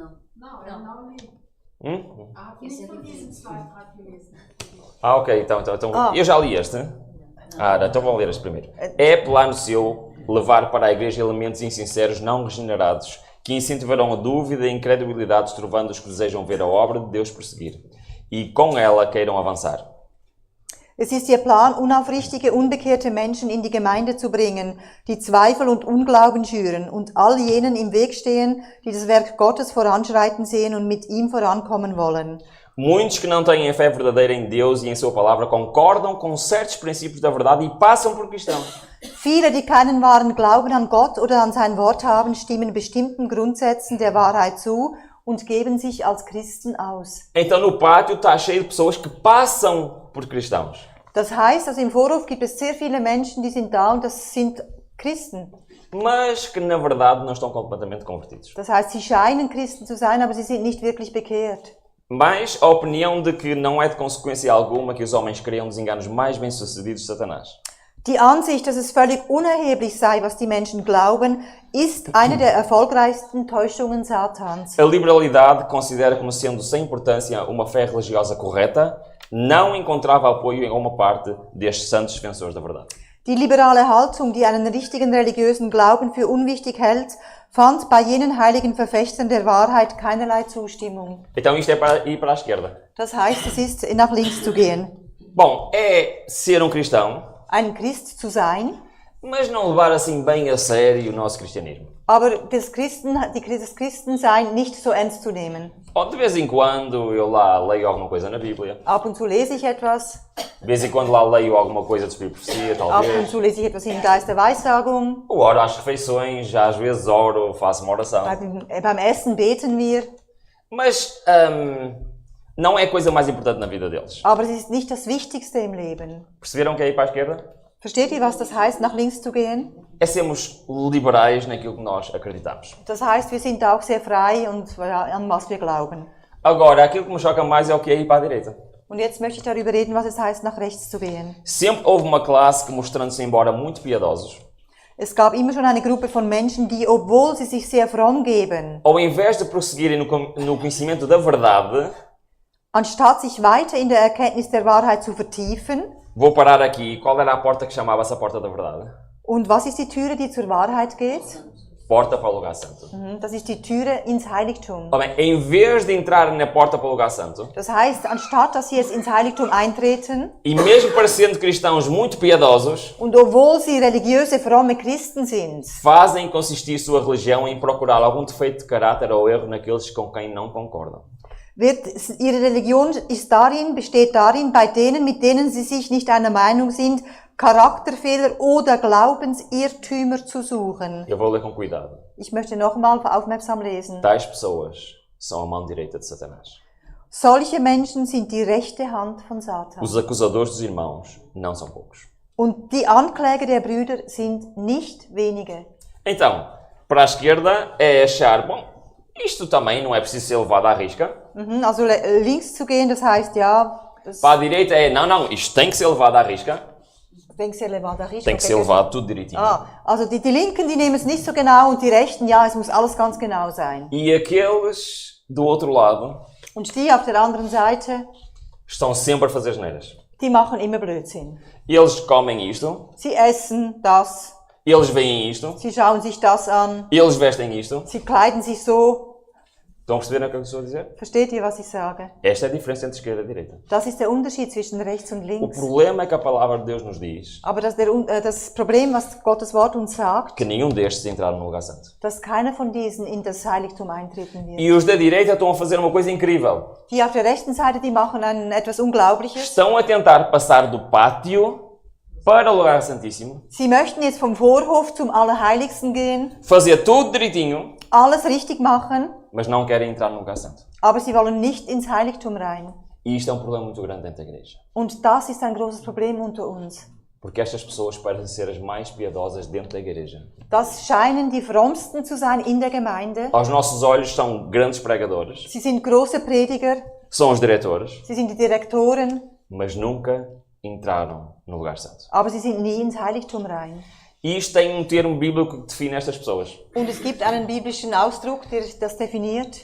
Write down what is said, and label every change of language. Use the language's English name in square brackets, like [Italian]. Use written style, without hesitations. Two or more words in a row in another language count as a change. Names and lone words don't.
[Portuguese] Ok, então eu já li este. Então vou ler este primeiro. É plano seu levar para a igreja elementos insinceros não regenerados que incentivarão a dúvida e a incredulidade, trovando os que desejam ver a obra de Deus prosseguir e com ela queiram avançar. [German] Es ist ihr Plan, unaufrichtige, unbekehrte Menschen in die Gemeinde zu bringen, die Zweifel und Unglauben schüren und all jenen im Weg stehen, die das Werk Gottes voranschreiten sehen und mit ihm vorankommen wollen. [Portuguese] Muitos que não têm a fé verdadeira em Deus e em sua palavra concordam com certos princípios da verdade e passam por cristãos. [German] Viele, die keinen wahren Glauben an Gott oder an sein Wort haben, stimmen bestimmten Grundsätzen der Wahrheit zu und geben sich als Christen aus. [Portuguese] Então no pátio está cheio de pessoas que passam por cristãos. [German] Das heißt, also im Vorhof gibt es sehr viele Menschen, die sind da und das sind Christen. [Portuguese] Mas que na verdade não estão completamente convertidos. [German] Das heißt, sie scheinen Christen zu sein, aber sie sind nicht wirklich bekehrt. [Portuguese] Mas a opinião de que não é de consequência alguma que os homens criam dos enganos mais bem-sucedidos de Satanás. [German] Die Ansicht, dass es völlig unerheblich sei, was die Menschen glauben, ist eine der erfolgreichsten Täuschungen Satans. [Portuguese] A liberalidade considera como sendo sem importância uma fé religiosa correta, não encontrava apoio em uma parte destes santos defensores da verdade. [German] Die liberale Haltung, die einen richtigen religiösen Glauben für unwichtig hält, fand bei jenen heiligen Verfechtern der Wahrheit keinerlei Zustimmung. [Portuguese] Então isto é para ir para a esquerda. [German] Das heißt, es ist nach links zu gehen. [Portuguese] Bom, é ser um cristão, [German] Ein Christ zu sein, [Portuguese] mas não levar assim bem a sério o nosso cristianismo. [German] aber das Christensein nicht so ernst zu nehmen. [Portuguese] Ou de vez em quando eu lá leio alguma coisa na Bíblia. [German] Ab und zu lese ich etwas, [Portuguese] De vez em quando lá leio alguma coisa de Espírito de Profecia, [German] ab und [Portuguese] talvez. [German] zu lese ich etwas im Geist der Weissagung. [Portuguese] Ou oro às refeições, já às vezes oro, faço uma oração. [German] Beim Essen beten wir, [Portuguese] Mas não é a coisa mais importante na vida deles. [German] aber es ist nicht das Wichtigste im Leben. [Portuguese] Perceberam que é ir para a esquerda? [German] Versteht ihr, was das heißt, nach links zu gehen? [Portuguese] É sermos liberais naquilo que nós acreditamos. [German] Das heißt, wir sind auch sehr frei und an was wir glauben. [Portuguese] Agora, aquilo que me choca mais é o que é ir para a direita. [German] Und jetzt möchte ich darüber reden, was es heißt, nach rechts zu gehen. [Portuguese] Sempre houve uma classe que, mostrando-se embora muito piedosos, [German] Es gab immer schon eine Gruppe von Menschen, die, obwohl sie sich sehr fromm geben, [Portuguese] ao invés de prosseguirem no conhecimento da verdade, [German] anstatt sich weiter in der Erkenntnis der Wahrheit zu vertiefen, [Portuguese] vou parar aqui. Qual era a porta que chamava-se a porta da verdade? [German] und was ist die Türe, die zur Wahrheit geht? [Portuguese] Porta para o lugar santo. [German] Das ist die Türe ins Heiligtum. [Portuguese] Tá bem, em vez de entrarem na porta para o lugar santo, [German] Das heißt, anstatt dass sie jetzt ins Heiligtum eintreten, [Portuguese] e mesmo parecendo cristãos muito piedosos, [German] und obwohl sie religiöse, fromme Christen sind, [Portuguese] fazem consistir sua religião em procurar algum defeito de caráter ou erro naqueles com quem não concordam. [German] ihre Religion besteht darin, bei denen, mit denen sie sich nicht einer Meinung sind, Charakterfehler oder Glaubensirrtümer zu suchen. [Portuguese] Eu vou ler com cuidado. [German] Ich möchte nochmal aufmerksam lesen. [Portuguese] Tais pessoas são a mão direita de Satanás. [German] Solche Menschen sind die rechte Hand von Satan. [Portuguese] Os acusadores dos irmãos não são poucos. [German] Und die Ankläger der Brüder sind nicht wenige. [Portuguese] Então, para a esquerda é achar, bom, isto também não é preciso ser levado à risca. [German] Also links zu gehen, das heißt, ja, das [Portuguese] Para a direita é, não, isto tem que ser levado à risca. tem que ser levado à risca. Tem que ser levado tudo direitinho. [German] Also die Linken, die nehmen es nicht so genau und die Rechten, ja, es muss alles ganz genau sein. [Portuguese] E aqueles do outro lado [German] Und die auf der anderen Seite, [Portuguese] estão sempre a fazer asneiras. [German] die machen immer Blödsinn. [Portuguese] Eles comem isto, [German] Sie essen das, [Portuguese] eles veem isto, [German] sie schauen sich das an, [Portuguese] eles vestem isto. [German] sie kleiden sich so. [Portuguese] Estão a perceber o que eu estou a dizer? [German] Versteht ihr, was ich sage? [Portuguese] Esta é a diferença entre esquerda e direita. [German] Das ist der Unterschied zwischen rechts und [Portuguese] O [German] links. [Portuguese] problema é que a palavra de Deus nos diz [German] Aber das Problem, was Gottes Wort uns sagt, [Portuguese] que nenhum destes entraram no lugar santo. [German] dass keiner von diesen in das Heiligtum eintreten wird. [Portuguese] E os da direita estão a fazer uma coisa incrível. [German] Die auf der rechten Seite, die machen etwas Unglaubliches. [Portuguese] Estão a tentar passar do pátio para o lugar santíssimo, [German] Sie möchten jetzt vom Vorhof zum Allerheiligsten gehen, [Portuguese] fazer tudo direitinho, [German] alles richtig machen, [Portuguese] mas não querem entrar no lugar santo. [German] aber sie wollen nicht ins Heiligtum rein. [Portuguese] E isto é um problema muito grande dentro da igreja. [German] Und das ist ein großes Problem unter uns. [Portuguese] Porque estas pessoas parecem ser as mais piedosas dentro da igreja. [German] Das scheinen die frommsten zu sein in der Gemeinde. [Portuguese] Aos nossos olhos são grandes pregadores, [German] Sie sind große Prediger, [Portuguese] são os diretores, [German] sie sind die Direktoren, [Portuguese] mas nunca entraram no lugar santo. [German] aber sie sind nie ins Heiligtum rein. [Portuguese] E isto tem um termo bíblico que define estas pessoas. [German] Und es gibt einen biblischen Ausdruck, der das definiert.